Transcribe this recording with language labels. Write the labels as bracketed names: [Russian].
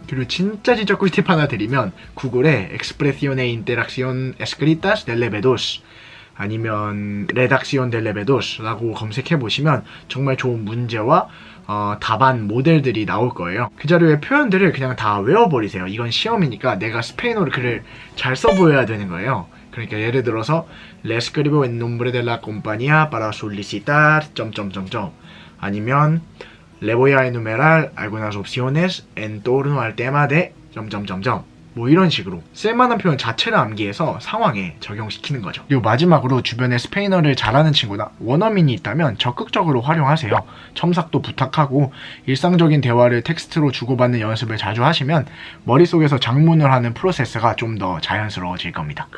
[Korean] 그리고 진짜 꿀팁 하나 드리면 구글에 [Spanish] Expresione Interacción Escritas del B2 [Korean] 아니면 [Spanish] Redacción del B2 [Korean] 라고 검색해보시면 정말 좋은 문제와 답안 모델들이 나올 거예요. 그 자료의 표현들을 그냥 다 외워버리세요. 이건 시험이니까 내가 스페인어를 글을 잘 써보여야 되는 거예요. 그러니까 예를 들어서 [Spanish] Le escribo en nombre de la compañía para solicitar... [Korean] 아니면 [Spanish] Le voy a enumerar algunas opciones en torno al tema de... [Korean] 뭐 이런 식으로 쓸만한 표현 자체를 암기해서 상황에 적용시키는 거죠. 그리고 마지막으로 주변에 스페인어를 잘하는 친구나 원어민이 있다면 적극적으로 활용하세요. 첨삭도 부탁하고 일상적인 대화를 텍스트로 주고받는 연습을 자주 하시면 머릿속에서 장문을 하는 프로세스가 좀 더 자연스러워질 겁니다.